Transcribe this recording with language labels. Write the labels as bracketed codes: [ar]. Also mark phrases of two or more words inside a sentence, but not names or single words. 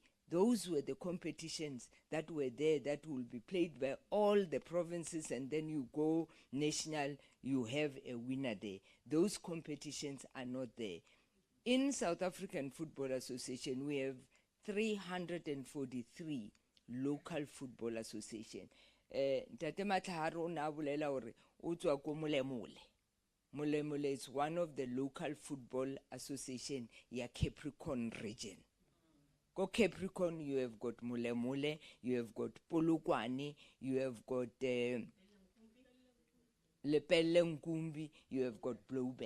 [en] Those were the competitions that were there that will be played by all the provinces, and then you go national, you have a winner there. Those competitions are not there. In South African Football Association, we have 343 local football association. [st] Ntate Matlhare o ne a bolela hore o tswa ko Molemole. [en] Molemole is one of the local football association ya Capricorn region. Go Capricorn, you have got Molemole, you have got Polokwane, you have got Lepelle Nkumbi, you have got Blowback.